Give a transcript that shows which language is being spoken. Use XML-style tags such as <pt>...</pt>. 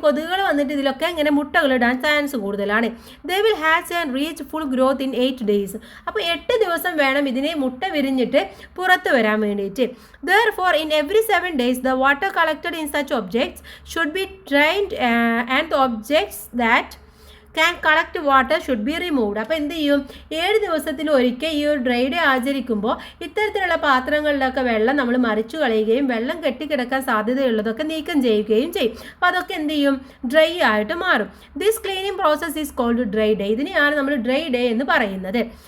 <ml>കൊതുകുകൾ വന്നിട്ട് ഇതിലൊക്കെ ഇങ്ങനെ മുട്ടകളിടാൻ ചാൻസ് കൂടുതലാണ്.</ml> <en>They will hatch and reach full growth in 8 days.</en> <ml>അപ്പോൾ 8 ദിവസം വേണം ഇതിനെ മുട്ട വിരിഞ്ഞിട്ട് പുറത്ത് വരാൻ വേണ്ടിയിട്ട്.</ml> <en>Therefore, in every 7 days, the water collected in such objects should be drained and the objects that can collect water should be removed.</en> <ml>അപ്പോൾ എന്ത് ചെയ്യും? 7 ദിവസത്തിൽ ഒരിക്കൽ ഈ ഒരു ഡ്രൈ ഡേ ആചരിക്കുമ്പോൾ ഇത്തരത്തിലുള്ള പാത്രങ്ങളിലൊക്കെ വെള്ളം നമ്മൾ മറിച്ചു കളയുകയും വെള്ളം കെട്ടിക്കിടക്കാൻ സാധ്യതയുള്ളതൊക്കെ നീക്കം ചെയ്യുകയും ചെയ്യും. അപ്പോൾ അതൊക്കെ എന്ത് ചെയ്യും? ഡ്രൈ ആയിട്ട് മാറും.</ml> <en>This cleaning process is cold dry day.</en> <ml>ഇതിനെയാണ് നമ്മൾ ഡ്രൈ ഡേ എന്ന് പറയുന്നത്.</ml>